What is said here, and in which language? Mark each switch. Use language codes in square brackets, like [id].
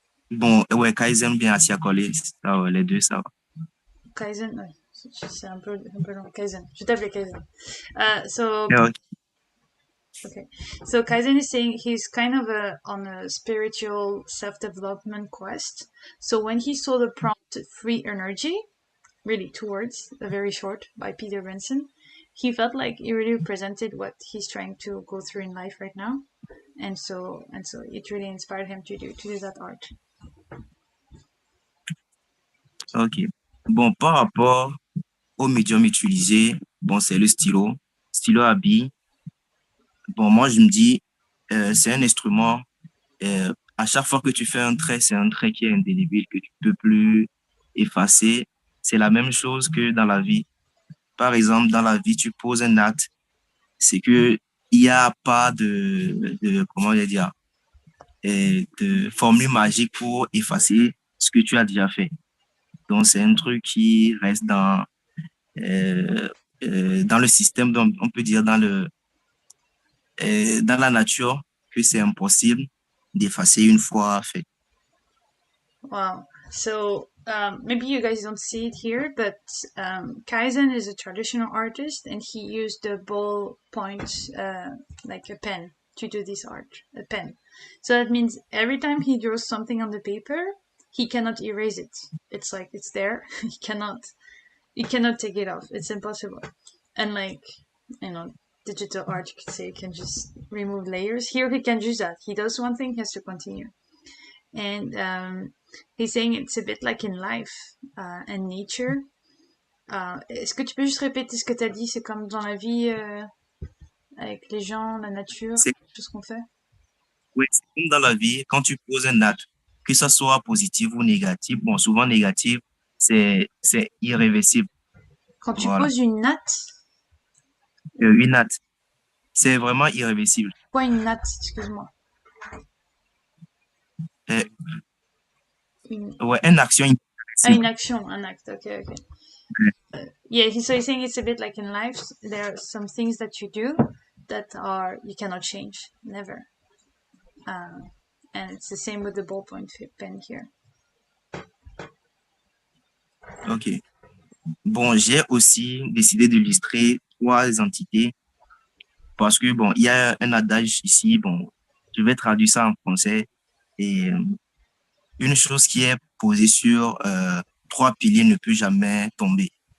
[fr] Bon, ouais, Kaizen bien assis à coller, ça, ouais, les deux, ça va. Kaizen, ouais, c'est un peu long. Kaizen, je t'appelle Kaizen. So, [en] Yeah, okay. okay, so Kaizen is saying he's kind of on a spiritual self-development quest. So when he saw the prompt "free energy," really 2 words, very short, by Peter Benson, he felt like it really represented what he's trying to go through in life right now, and so it really inspired him to do that art. Ok. [fr] Bon, par rapport au médium utilisé, bon, c'est le stylo à billes. Bon, moi, je me dis, c'est un instrument, à chaque fois que tu fais un trait, c'est un trait qui est indélébile, que tu peux plus effacer. C'est la même chose que dans la vie. Par exemple, dans la vie, tu poses un acte, c'est que il n'y a pas comment dire, de formule magique pour effacer ce que tu as déjà fait. Donc, c'est un truc qui reste dans le système, donc on peut dire dans la nature, que c'est impossible d'effacer une fois fait. [en] Wow. So maybe you guys don't see it here, but Kaizen is a traditional artist, and he used the ballpoint, like a pen, to do this art, a pen. So that means every time he draws something on the paper, he cannot erase it. It's like it's there. He cannot take it off. It's impossible. And like, digital art, you could say, you can just remove layers. Here he can do that. He does one thing, he has to continue. And he's saying it's a bit like in life and nature. [fr] Est-ce que tu peux juste répéter ce que tu as dit? C'est comme dans la vie, avec les gens, la nature, C'est tout ce qu'on fait. Oui, c'est comme dans la vie, quand tu poses un acte, que ce soit positif ou négatif, bon, souvent négatif, c'est irréversible. Quand tu Voilà. poses une natte, Une natte, c'est vraiment irréversible. quoi une natte, excuse-moi? Ouais, une action irréversible. Une action, un acte, ok. [en] Yeah, so he's saying it's a bit like in life. There are some things that you do that you cannot change, never. And it's the same with the ballpoint pen here. Ok. [fr] Bon, j'ai aussi décidé d'illustrer 3 entités parce que, bon, il y a un adage ici, bon, je vais traduire ça en français, et une chose qui est posée sur 3 piliers ne peut jamais tomber.